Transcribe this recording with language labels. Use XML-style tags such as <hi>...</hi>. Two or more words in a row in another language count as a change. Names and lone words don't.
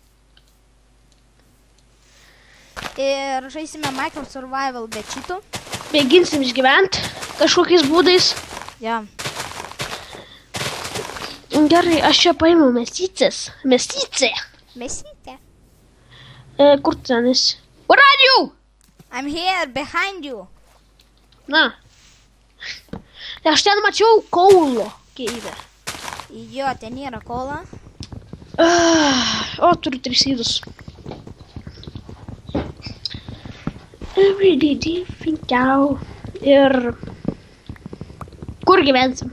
<lt>Ir žaisime Minecraft survival be cheatų. Mėginsim išgyventi kažkokiais būdais. Ja. Gerai, aš čia paėmiau mesytę. Mesytė. Kur ten esi?</lt> <en>Where are you? I'm here behind you.</en> <lt>Na. Aš ten mačiau kaulo keivę. Jo, ten yra kola. O, turiu 3 įdus. Ir kur gyvensim?</lt>